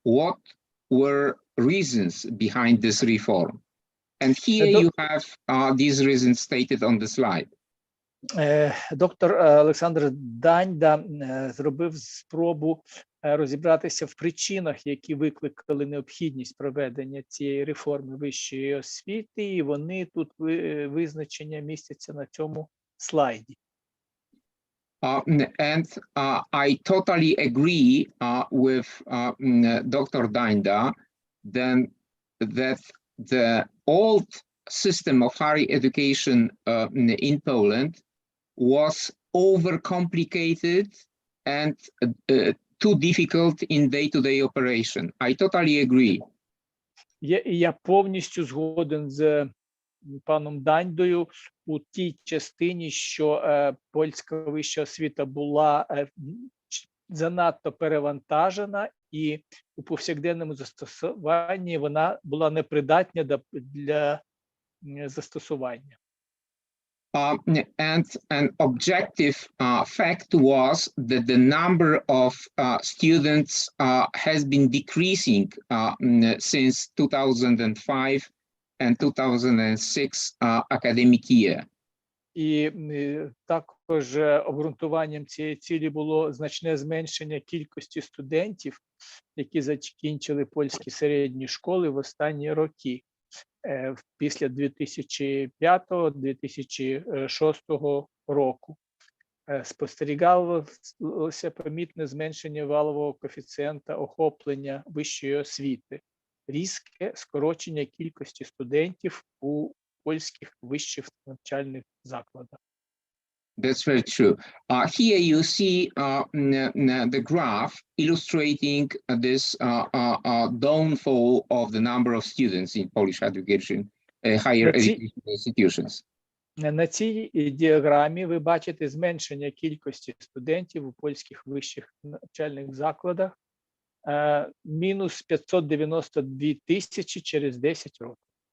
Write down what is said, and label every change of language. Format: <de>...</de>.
<en>What were reasons behind this reform? And here you have these reasons stated on the slide.</en> <uk>Доктор Олександр Дайда зробив спробу розібратися в причинах, які викликали необхідність проведення цієї реформи вищої освіти, і вони тут визначення містяться на цьому слайді.</uk> <en>And I totally agree with Dr. Dajda that the old system of higher education in Poland was overcomplicated and too difficult in day-to-day operation. I totally agree.</en> <uk>Я повністю згоден з паном Дайдою у тій частині, що польська вища освіта була занадто перевантажена і у повсякденному застосуванні вона була непридатна для застосування.</uk> <en>And an objective fact was that the number of students has been decreasing since 2005 and 2006 academic year.</en> <uk>І також обґрунтуванням цієї цілі було значне зменшення кількості студентів, які закінчили польські середні школи в останні роки, після 2005-2006 року. Спостерігалося помітне зменшення валового коефіцієнта охоплення вищої освіти, різке скорочення кількості студентів у польських вищих навчальних закладах.</uk> <en>That's very true. Here you see the graph illustrating this downfall of the number of students in Polish education, higher education institutions.</en> <uk>На цій діаграмі ви бачите зменшення кількості студентів у польських вищих навчальних закладах, мінус 592 тисячі через 10 років.</uk>